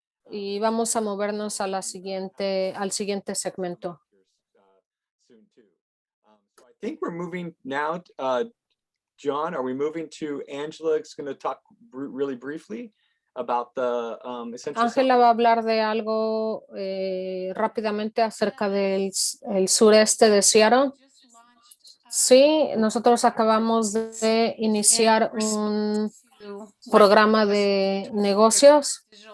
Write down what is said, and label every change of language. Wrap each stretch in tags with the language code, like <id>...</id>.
<es>Y vamos a movernos a al siguiente segmento.</es> <en>Soon too. So I think we're moving now. John, are we moving to Angela? It's going to talk really briefly about the essential.</en> <es>Ángela va a hablar de algo rápidamente acerca del el sureste de Seattle. Sí, nosotros acabamos de iniciar un programa de negocios,</es>